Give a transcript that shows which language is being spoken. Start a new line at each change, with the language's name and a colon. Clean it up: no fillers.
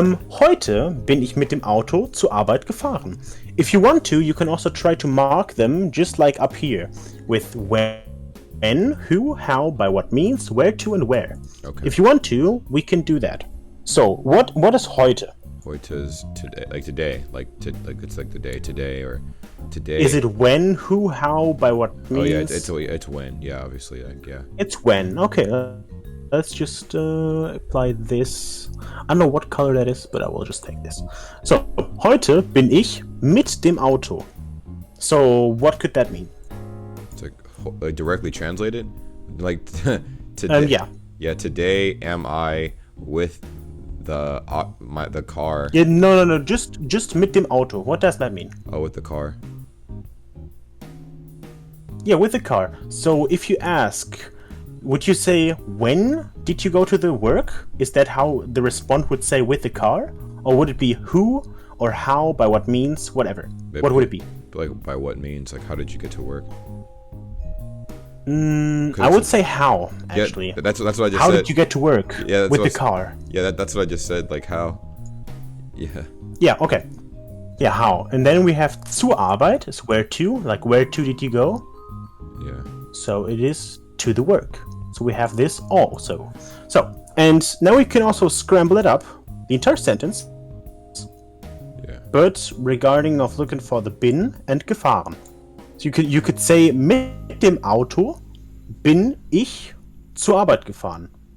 German: Heute bin ich mit dem Auto zur Arbeit gefahren.
English: If you want to, you can also try to mark them just like up here with when, who, how, by what means, where to, and where. Okay. If you want to, we can do that. So what is heute? Heute is today, like today, like it's like the day today or today. Is it when, who, how, by what means? Oh yeah, it's when. Yeah, obviously, yeah. It's when. Okay, let's just apply this. I don't know what color that is, but I will just take this.
German: So, heute bin ich mit dem Auto.
English: So, what could that mean? It's like directly translated, like today. Yeah. Yeah, today am I with the car. Yeah, no. Just mit dem Auto. What does that mean? Oh, with the car. Yeah, with the car. So if you ask, would you say when did you go to the work? Is that how the respondent would say with the car? Or would it be who or how, by what means, whatever? What would it be? Like by what means? Like how did you get to work? I would say how, actually. Yeah, that's what I just how said. Did you get to work with the car? Yeah, that's what I just said, like how. Yeah. Yeah, okay. Yeah, how. And then we have zur Arbeit, is where to, like where to did you go? Yeah. So it is to the work. So we have this also. So, and now we can also scramble it up, the entire sentence. Yeah. But regarding of looking for the bin and gefahren.
German: So you could say, mit dem Auto bin ich zur Arbeit gefahren.